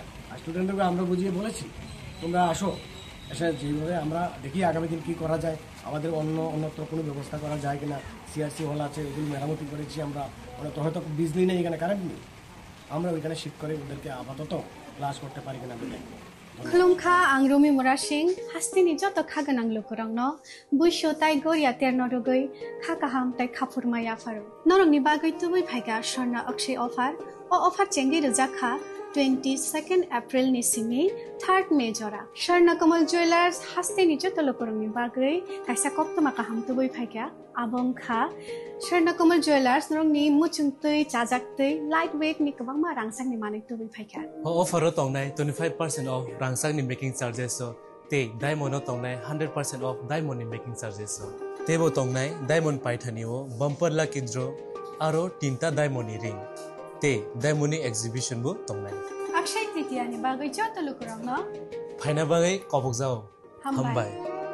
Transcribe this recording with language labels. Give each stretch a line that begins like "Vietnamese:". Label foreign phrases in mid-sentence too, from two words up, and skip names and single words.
Bangla: আর স্টুডেন্টদেরকে আমরা বুঝিয়ে বলেছি তোমরা আসো, এসে যেভাবে আমরা দেখি আগামী দিন কী করা যায়, আমাদের অন্যত্র কোনো ব্যবস্থা করা যায় কিনা। সিআরসি হল আছে, ওগুলো মেরামতি করেছি আমরা, ওরা তো হয়তো বিজলি নেই, এখানে কারেন্ট নেই, আমরা ওইখানে শিফট করে ওদেরকে আপাতত ক্লাস করতে পারি কিনা বলে।
Kok Borok: खुलुमखा आं रमि मुरासिं हास्तिनि जत खागोनां लोगोरांनो बैसो ताइ गरिया तेरनरगै खा काहाम ताइ खाफुरमाया फारो नरंनि बागै तुबै फाइगा स्वर्णा अक्षय अफार चेंगि रजाखा 22 एप्रिल नि सिंनि 3 मे जरा स्वर्णा कमल ज्वेलार्स हास्तिनि जत लोगोरांनि बागै काइसा कप्तमा काहाम तुबै फाइगा आबंखा स्वर्णा कमल ज्वेलार्स नरंनि मुचुंतै चाजाक्तै
English: light weight
Kok Borok: नि गोबांमा रांसांनि माने तुबै फाइगा अफार तंनाय 25% ऑफ रांसांनि
English: making charges
Kok Borok: ते डायमंड तंनाय 100%
English: off diamond making charges
Kok Borok: तेबो तंनाय डायमंड पाइथानिओ
English: bumper lucky draw
Kok Borok: आरो 3टा
English: diamond ring
Kok Borok: ते
English: diamond exhibition
Kok Borok: बो तंनाय अक्षय तृतीया नि बागै जत लोगोरांनो फाइना बागै कबक जाओ हमबाय